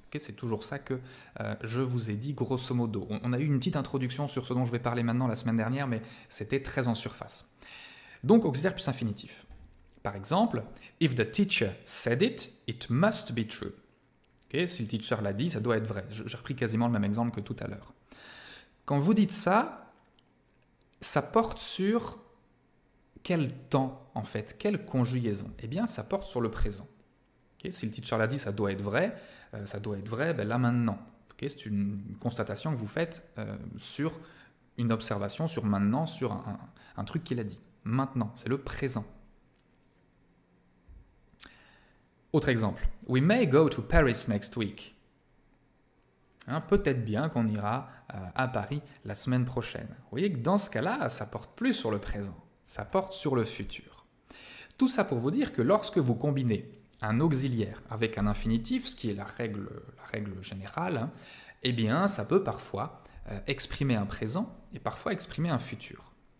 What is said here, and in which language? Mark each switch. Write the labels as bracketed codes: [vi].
[fr] Okay, c'est toujours ça que je vous ai dit grosso modo. On a eu une petite introduction sur ce dont je vais parler maintenant la semaine dernière, mais c'était très en surface. Donc auxiliaire plus infinitif. Par exemple, [en] if the teacher said it, it must be true. [fr] Okay, si le teacher l'a dit, ça doit être vrai. J'ai repris quasiment le même exemple que tout à l'heure. Quand vous dites ça, ça porte sur quel temps en fait, quelle conjugaison? Eh bien, ça porte sur le présent. Okay, si le teacher l'a dit, ça doit être vrai ben là maintenant. Okay, c'est une constatation que vous faites sur une observation, sur maintenant, sur un truc qu'il a dit. Maintenant, c'est le présent. Autre exemple. [en] We may go to Paris next week. [fr] Hein, peut-être bien qu'on ira à Paris la semaine prochaine. Vous voyez que dans ce cas-là, ça porte plus sur le présent, ça porte sur le futur. Tout ça pour vous dire que lorsque vous combinez un auxiliaire avec un infinitif, ce qui est la règle générale, hein, eh bien, ça peut parfois exprimer un présent et parfois exprimer un futur.